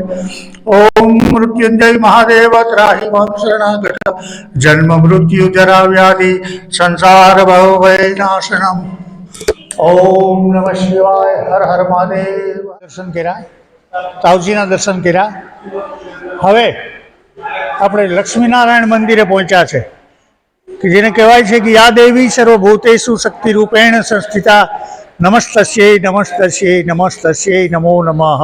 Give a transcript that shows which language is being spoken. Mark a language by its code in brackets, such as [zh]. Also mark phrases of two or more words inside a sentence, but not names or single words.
[sa] ओम मृत्युंजय महादेव त्राहि मां शरणागत। जन्म मृत्यु जरा व्याधि संसार भव भय नाशनम। ओम नमः शिवाय। हर हर महादेव। [gu] दर्शन કર્યા, તાવજીના દર્શન કર્યા. હવે આપણે લક્ષ્મીનારાયણ મંદિરે પહોંચ્યા છે કે જેને કહેવાય છે કે [sa] या देवी सर्वभूतेषु शक्ति रूपेण संस्थिता नमस्तस्यै नमस्तस्यै नमस्तस्यै नमो नमः.